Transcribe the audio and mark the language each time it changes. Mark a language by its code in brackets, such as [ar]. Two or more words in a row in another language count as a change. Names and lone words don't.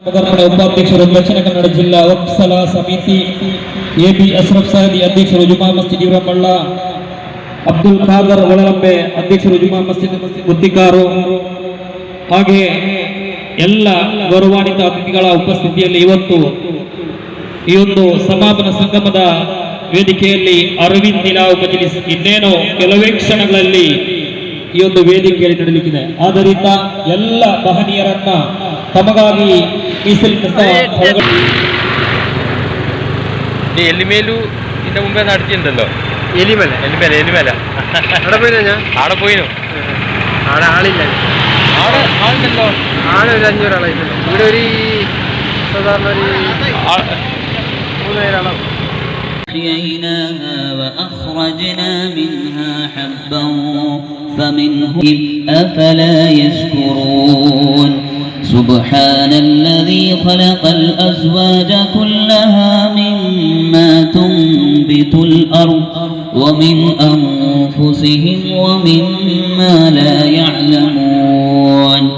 [kn] ಉಪಾಧ್ಯಕ್ಷರು ದಕ್ಷಿಣ ಕನ್ನಡ ಜಿಲ್ಲಾ ವಕ್ಫ್ ಸಮಿತಿ ಎಬಿ ಅಶ್ರಫ್ ಸಾದಿ ಅಧ್ಯಕ್ಷರು ಜುಮಾ ಮಸ್ಜಿದ್ ಇವರಮಳ್ಳ, ಅಬ್ದುಲ್ ಖಾದರ್ ಒಳಲಂಬೆ ಅಧ್ಯಕ್ಷರು ಜುಮಾ ಮಸ್ಜಿದ್ ಗುತ್ತಿಕಾರು, ಹಾಗೆ ಎಲ್ಲ ಗೌರವಾನ್ವಿತ ಅತಿಥಿಗಳ ಉಪಸ್ಥಿತಿಯಲ್ಲಿ ಇವತ್ತು ಈ ಒಂದು ಸಮಾಪನ ಸಂಗಮದ ವೇದಿಕೆಯಲ್ಲಿ ಅರವಿಂದ್ ನಿಲಾವ್ ಮಜ್ಲಿಸ್ ಇನ್ನೇನು ಕೆಲವೇ ಕ್ಷಣಗಳಲ್ಲಿ ಈ ಒಂದು ವೇದಿಕೆಯಲ್ಲಿ ನಡೆಯಲಿಕ್ಕಿದೆ. ಆದ್ದರಿಂದ ಎಲ್ಲ ಮಹನೀಯರನ್ನ ತಮಗಾಗಿ ಮೀಸಲಿಟ್ಟ [ml] എലിമേലു ഇതിന്റെ മുമ്പേ നടത്തിയിട്ടുണ്ടല്ലോ. എലിമല അവിടെ പോയില്ല, ഞാൻ ആടെ പോയിനു. ആടെ ആളില്ല, ആളുണ്ടല്ലോ. ആടെ ഒരു 500 ആളായിട്ടുണ്ട്. ഇവിടെ ഒരു സാധാരണ ഒരു 3,000 ആളാവും. [ar] أحييناها وأخرجنا منها حبا فمنهم أفلا يشكرون سبحان الذي خلق الأزواج كلها مما تنبت الأرض ومن أنفسهم ومما لا يعلمون